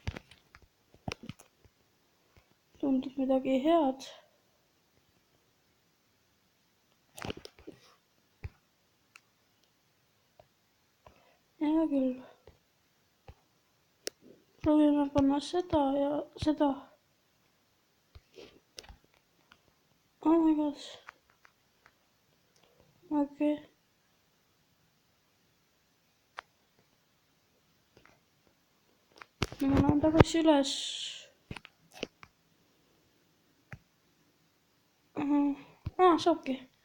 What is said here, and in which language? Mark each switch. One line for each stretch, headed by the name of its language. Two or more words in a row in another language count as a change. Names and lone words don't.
Estonian: Tundub midagi head. Hea küll. Proovime panna seda ja seda.
English: Oh my god.
Estonian: Okei. Ma lähen tagasi üles. Saabki.